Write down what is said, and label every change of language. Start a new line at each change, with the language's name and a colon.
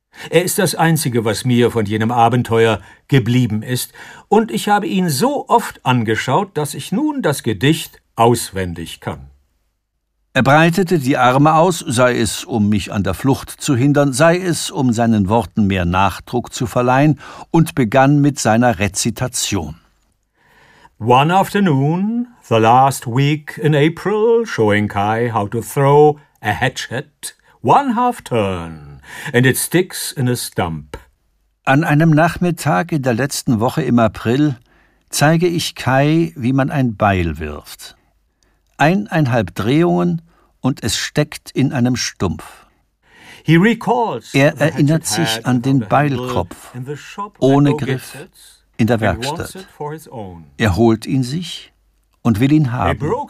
German: Er ist das Einzige, was mir von jenem Abenteuer geblieben ist, und ich habe ihn so oft angeschaut, dass ich nun das Gedicht auswendig kann. Er breitete die Arme aus, sei es, um mich an der Flucht zu hindern, sei es, um seinen Worten mehr Nachdruck zu verleihen, und begann mit seiner Rezitation.
English: One afternoon, the last week in April, showing Kai how to throw a hatchet, one half turn, and it sticks in a stump.
German: An einem Nachmittag in der letzten Woche im April zeige ich Kai, wie man ein Beil wirft. 1,5 Drehungen und es steckt in einem Stumpf. Er erinnert sich an den Beilkopf, ohne Griff, in der Werkstatt. Er holt ihn sich und will ihn haben.